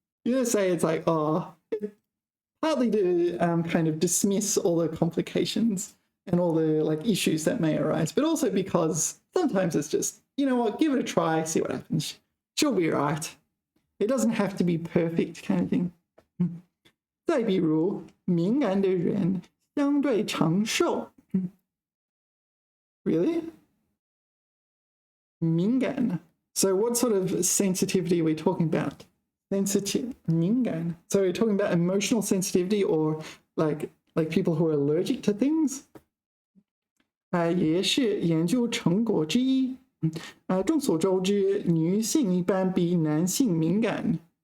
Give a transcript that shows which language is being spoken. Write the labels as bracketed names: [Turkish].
[English] You just say it's like, partly to kind of dismiss all the complications and all the like issues that may arise, but also because sometimes it's just, you know what, give it a try, see what happens. She'll be right. It doesn't have to be perfect kind of thing. [Chinese] 再比如，敏感的人相对长寿。 [English] Really? 敏感. So what sort of sensitivity are we talking about? Sensitive, 敏感. So we're talking about emotional sensitivity or like people who are allergic to things? [Chinese] 也是研究成果之一。众所周知，女性一般比男性敏感。